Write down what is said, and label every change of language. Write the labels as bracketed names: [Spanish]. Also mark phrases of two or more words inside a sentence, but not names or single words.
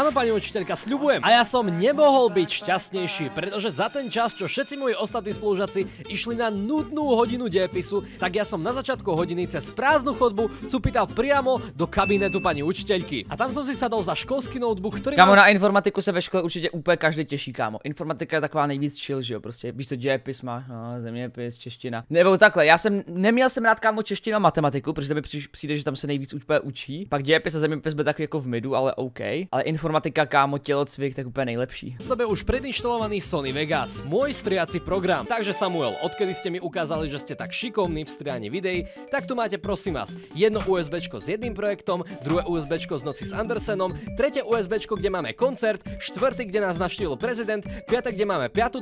[Slovak] Áno, pani učiteľka, sľubujem. A ja som nemohol byť šťastnejší, pretože za ten čas, čo všetci moji ostatní spolužiaci išli na nudnú hodinu dejepisu, tak ja som na začiatku hodiny cez prázdnu chodbu cupital priamo do kabinetu pani učiteľky. A tam som si sadol za školský notebook, ktorý... [Czech] Kámo, na informatiku se ve škole určitě úplně každý těší, kámo. Informatika je taková nejvíc chill, že jo, prostě víš co, dějepis máš, no, zeměpis, čeština. Nebo takhle, neměl jsem rád, kámo, češtinu a matematiku, protože mi přijde, že tam se nejvíc úplně učí. Pak dějepis a zeměpis byl takový jako v midu, ale OK. Ale informatika, kámo, tělocvik, tak úplně nejlepší. [Slovak] Sebe už predinštalovaný Sony Vegas, môj striaci program. Takže Samuel, odkedy ste mi ukázali, že ste tak šikovní v strianí videí, tak tu máte prosím vás jedno USBčko s jedným projektom, druhé USBčko z Noci s Andersenom, tretie USBčko, kde máme koncert, štvrtý, kde nás navštívil prezident, piatek, kde máme 5.